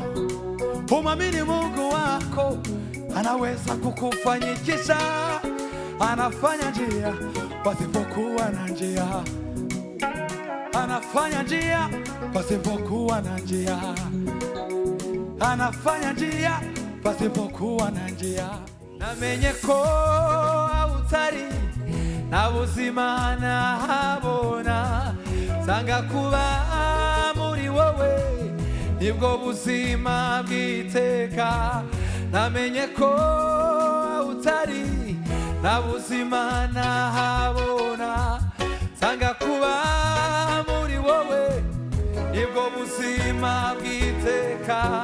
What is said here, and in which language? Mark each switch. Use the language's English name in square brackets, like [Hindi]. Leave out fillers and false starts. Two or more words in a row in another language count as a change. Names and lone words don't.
[Swahili] Umamini Mungu wako, anaweza kukufanyikisha. Anafanya njia pasipokuwa na njia, anafanya njia pasipokuwa na njia, anafanya njia pasipokuwa na njia. [Rundi] Namenye ko utari na buzima nahabona, sanga kuba muri wowe nibwo buzima bwiteka. Namenye ko utari na buzima nahabona, sanga kuba muri wowe nibwo buzima bwiteka.